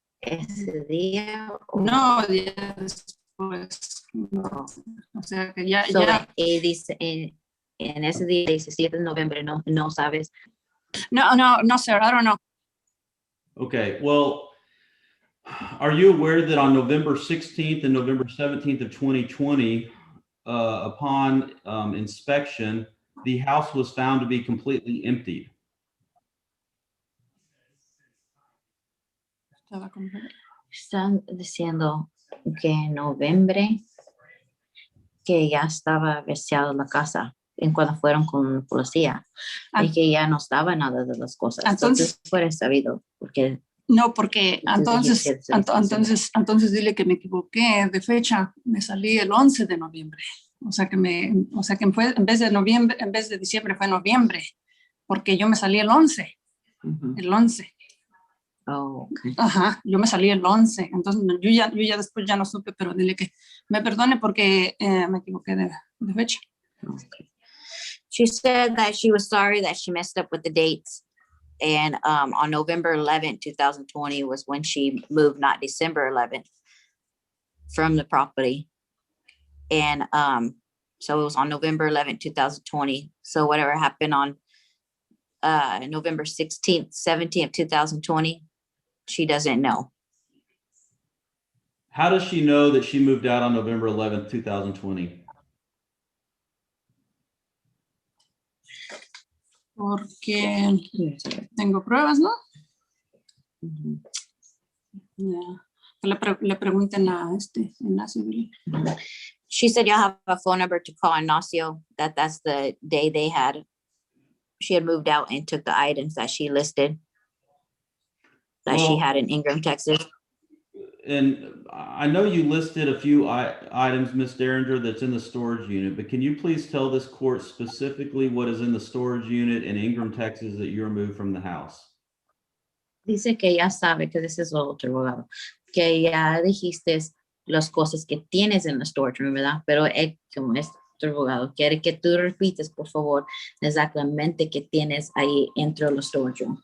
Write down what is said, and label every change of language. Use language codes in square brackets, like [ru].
[es] Ese día. No, ya después. No. O sea que ya, [en] So, [es] ya. dice, en ese día, 17 de noviembre, no sabes. [en] No, sir, I don't know. Okay, well, are you aware that on November 16th and November 17th of 2020, upon inspection, the house was found to be completely emptied? [es] Estaba con- Están diciendo que en noviembre que ya estaba vaciada la casa en cuando fueron con la policía y que ya no estaba nada de las cosas. Entonces fuera sabido porque No, porque Tú dijiste entonces dile que me equivoqué de fecha. Me salí el 11 de noviembre. O sea que fue en vez de diciembre fue noviembre, porque yo me salí el 11. El 11. [en] Oh, okay. [es] Ajá, yo me salí el 11. Entonces yo ya después ya no supe, pero dile que me perdone porque me equivoqué de fecha. [en] Okay. She said that she was sorry that she messed up with the dates. And on November 11th, 2020 was when she moved, not December 11th, from the property. And so it was on November 11th, 2020. So whatever happened on November 16th, 17th, 2020, she doesn't know. How does she know that she moved out on November 11th, 2020? [es] Porque tengo pruebas, ¿no? Mhm. Yeah. Le pregunten a Ignacio. [en] She said you'll have a phone number to call Ignacio. That's the day she had moved out and took the items that she listed that she Well- had in Ingram, Texas. And I know you listed a few items, Ms. Derringer, that's in the storage unit, but can you please tell this court specifically what is in the storage unit in Ingram, Texas that you removed from the house? [es] Dice que ya sabe que ese es otro abogado, que ya dijiste las cosas que tienes en la storage room, ¿verdad? Pero él, como es otro abogado, quiere que tú repites, por favor, exactamente qué tienes ahí dentro de la storage room.